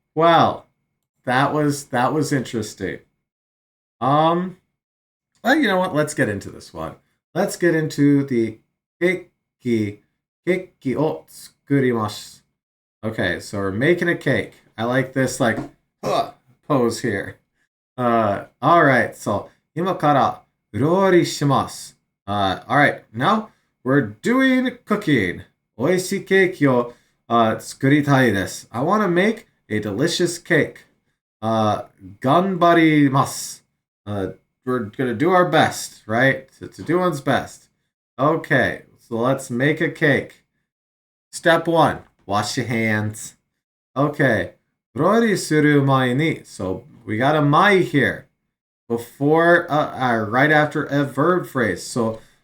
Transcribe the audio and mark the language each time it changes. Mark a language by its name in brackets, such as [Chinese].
[English] Well, that was interesting. Well, you know what? Let's get into this one. Let's get into the keki o tsukurimasu. Okay, so we're making a cake. I like this pose here. [Japanese] All right, so 今から料理します. [English] All right, now we're doing cooking. [Japanese] 美味しいケーキを作りたいです. [English] I want to make a delicious cake. [Japanese] 頑張ります. [English] We're gonna do our best, right? To do one's best. Okay, so let's make a cake. Step 1, wash your hands. Okay, [Japanese] 料理する前に, [English] so we got a mai here before, right after a verb phrase. So